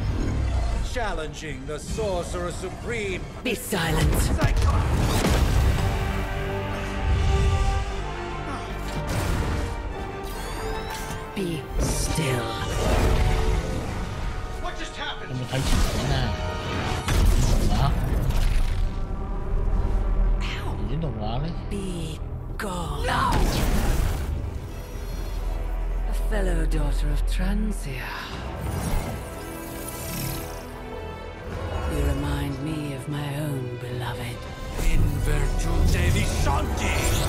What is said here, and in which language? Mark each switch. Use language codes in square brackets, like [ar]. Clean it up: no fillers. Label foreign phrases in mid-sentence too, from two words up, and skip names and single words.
[en] Challenging the Sorcerer Supreme. Be silent. Be still. What just happened? [yue] 有冇睇前面啊？動畫呢？ [en] Be gone. No! A fellow daughter of Transia. You remind me of my own beloved. [la] In virtute di Shanti!